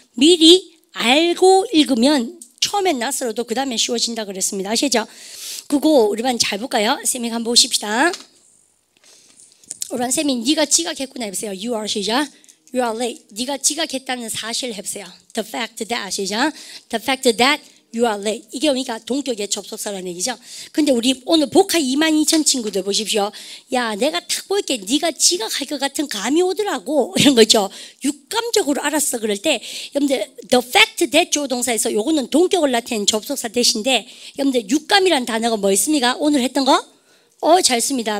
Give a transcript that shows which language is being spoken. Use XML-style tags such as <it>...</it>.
<ko>미리 알고 읽으면 처음엔 낯설어도 그 다음에 쉬워진다 그랬습니다. 아시죠? 그거 우리 반 잘 볼까요? 쌤이 한번 보십시다. 우리 반 쌤이 네가 지각했구나 해보세요.</ko> <en>You are</en> <ko>시작.</ko> <en>You are late.</en> <ko>네가 지각했다는 사실 해보세요.</ko> <en>The fact that</en> <ko>시작.</ko> <en>The fact that you are late.</en> <ko>이게 그러니까 동격의 접속사라는 얘기죠. 근데 우리 오늘 복화 22,000 친구들 보십시오. 야, 내가 딱 보일게 네가 지각할 것 같은 감이 오더라고. 이런 거죠. 육감적으로 알았어. 그럴 때 여러분들</ko> <en>the fact that</en> <ko>조동사에서 요거는 동격을 나타내는 접속사 대신데 여러분들 육감이라는 단어가 뭐 있습니까? 오늘 했던 거? 잘 씁니다.</ko>